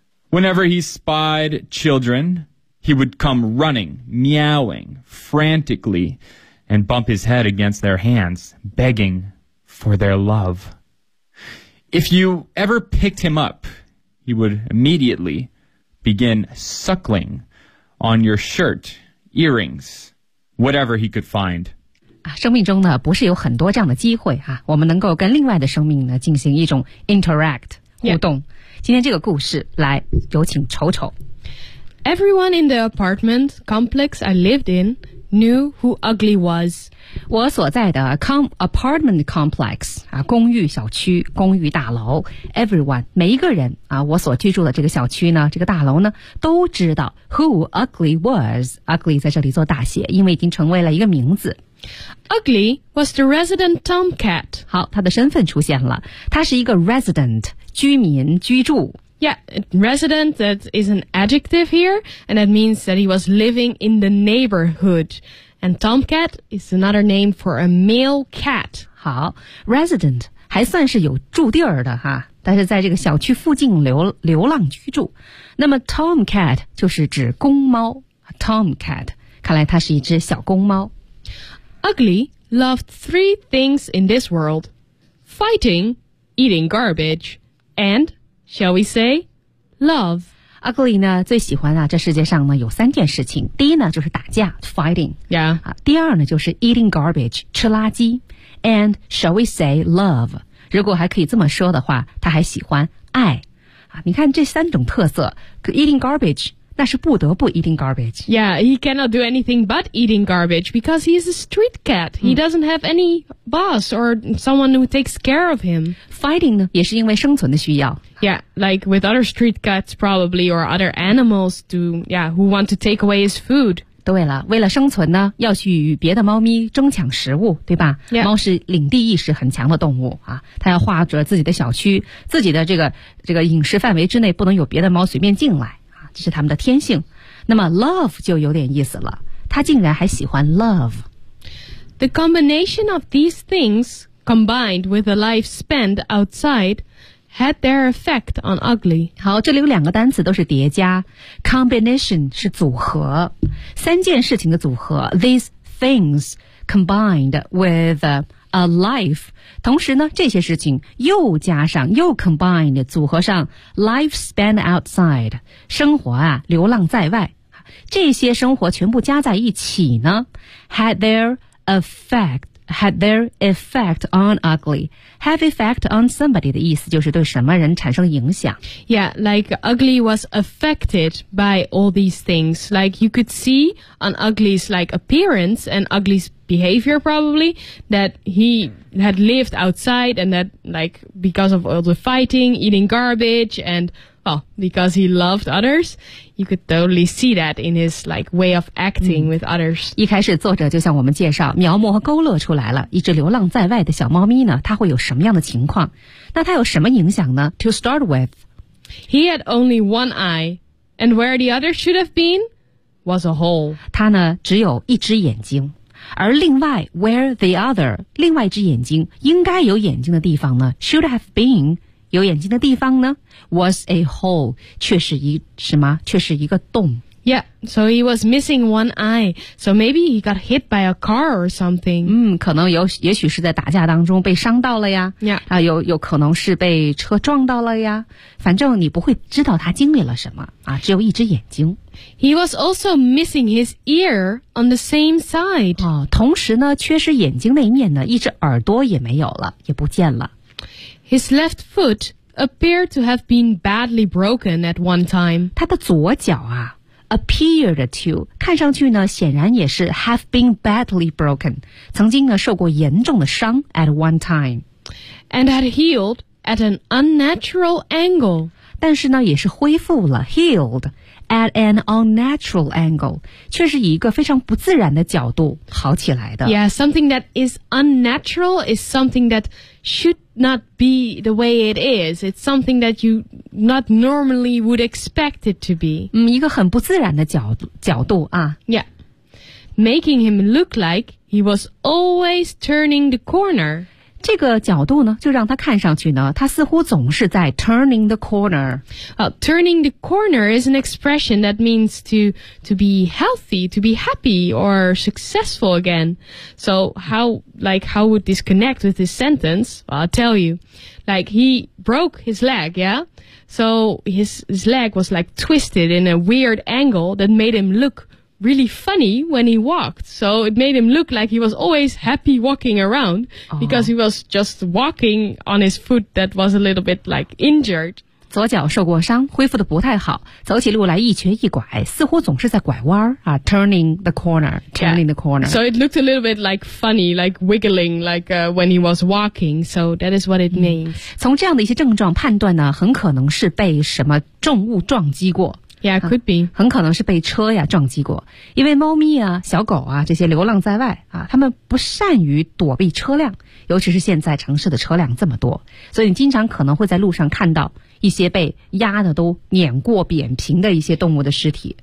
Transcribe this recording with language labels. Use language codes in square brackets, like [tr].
[en] Whenever he spied children, he would come running, meowing frantically, and bump his head against their hands, begging for their love. If you ever picked him up, he would immediately begin suckling on your shirt, earrings, whatever he could find. [zh] 生命中呢，不是有很多这样的机会啊，我们能够跟另外的生命呢进行一种 interact 互动。 [en] Yeah. [zh] 今天这个故事，来，有请丑丑。 [en] Everyone in the apartment complex I lived in knew who Ugly was. [zh] 我所在的 [en] apartment complex, [zh] 啊，公寓小区，公寓大楼。 [en] Everyone, [zh] 每一个人啊，我所居住的这个小区呢，这个大楼呢，都知道 [en] who Ugly was. [zh] Ugly 在这里做大写，因为已经成为了一个名字。 [en] Ugly was the resident tomcat. [zh] 好，他的身份出现了，他是一个 resident, 居民，居住。 [en] Yeah, resident, that is an adjective here, and that means that he was living in the neighborhood. And tomcat is another name for a male cat. [zh] 好 ,resident, 还算是有住地儿的哈，但是在这个小区附近流浪居住。那么 tomcat 就是指公猫 ,tomcat, 看来它是一只小公猫。 [en] Ugly loved three things in this world, fighting, eating garbage, andShall we say, love? [zh] Ugly 呢最喜欢啊，这世界上呢有三件事情。第一呢就是打架 ,fighting. [en] Yeah. [zh] 第二呢就是 [en] eating garbage, [zh] 吃垃圾。 [en] And shall we say, love? [zh] 如果还可以这么说的话，他还喜欢爱。你看这三种特色 , [en] eating garbage, [zh] 那是不得不 [en] eating garbage. Yeah, he cannot do anything but eating garbage because he is a street cat. He doesn't have any boss or someone who takes care of him. [zh] Fighting 呢也是因为生存的需要。 [en] Yeah, like with other street cats probably or other animals to, yeah, who want to take away his food. [zh] 对了，为了生存呢，要去与别的猫咪争抢食物，对吧？ [en] Yeah. [zh] 猫是领地意识很强的动物啊，它要划着自己的小区，自己的这个饮食范围之内不能有别的猫随便进来啊，这是它们的天性。那么 love 就有点意思了，它竟然还喜欢 love。 [en] The combination of these things combined with a life spent outside. Had their effect on Ugly. [zh] 好，这里有两个单词都是叠加 ，combination 是组合，三件事情的组合。 [en] These things combined with a life. [zh] 同时呢，这些事情又加上又 combined 组合上 [en] life spent outside [zh] 生活啊，流浪在外。这些生活全部加在一起呢 [en] had their effect on Ugly. Have effect on somebody [zh] 的意思就是对什么人产生影响。 [en] Yeah, like Ugly was affected by all these things. Like you could see on Ugly's like appearance and Ugly's behavior probably that he had lived outside and that like because of all the fighting, eating garbage and well, because he loved others, you could totally see that in his like way of acting with others. [zh] 一开始作者就向我们介绍描摹和勾勒出来了一只流浪在外的小猫咪呢它会有什么样的情况那它有什么影响呢 [en] To start with, he had only one eye, and where the other should have been was a hole. [zh] 他呢只有一只眼睛。而另外 [en] where the other [zh] 另外一只眼睛应该有眼睛的地方呢 [en] should have been [zh] 有眼睛的地方呢 [en] was a hole [zh] 却是一什么却是一个洞 [en] Yeah, so he was missing one eye. So maybe he got hit by a car or something. [zh] 嗯，可能有也许是在打架当中被伤到了呀。 [en] Yeah. [zh] 啊，有可能是被车撞到了呀。反正你不会知道他经历了什么啊，只有一只眼睛。 [en] He was also missing his ear on the same side. [zh] 哦，同时呢，缺失眼睛那一面呢，一只耳朵也没有了，也不见了。 [en] His left foot appeared to have been badly broken at one time. [zh] 他的左脚啊。 [en] Appeared to [zh] 看上去呢显然也是 [en] have been badly broken [zh] 曾经呢受过严重的伤 [en] at one time and had healed at an unnatural angle [zh] 但是呢也是恢复了 [en] healed at an unnatural angle [zh] 却是以一个非常不自然的角度好起来的 [en] Yeah, something that is unnatural is something that should not be the way it is It's something that youNot normally would expect it to be. [zh] 嗯，一个很不自然的角度啊。 [en] Yeah, making him look like he was always turning the corner. [zh] 这个角度呢，就让他看上去呢，他似乎总是在 [en] turning the corner. Turning the corner is an expression that means to be healthy, to be happy or successful again. So how would this connect with this sentence? Well, I'll tell you. Like he broke his leg, yeah. So his leg was like twisted in a weird angle that made him look really funny when he walked. So it made him look like he was always happy walking around because he was just walking on his foot that was a little bit like injured. [zh] 左脚受过伤，恢复的不太好，走起路来一瘸一拐，似乎总是在拐弯啊 [en] turning the corner, turning the corner. So it looked a little bit like funny, like wiggling, like when he was walking. So that is what it means. [zh] 从这样的一些症状判断呢，很可能是被什么重物撞击过。 [en] Yeah, could be. [zh] 很可能是被车呀撞击过，因为猫咪啊、小狗啊这些流浪在外啊，它们不善于躲避车辆，尤其是现在城市的车辆这么多，所以你经常可能会在路上看到一些被压的都碾过扁平的一些动物的尸体。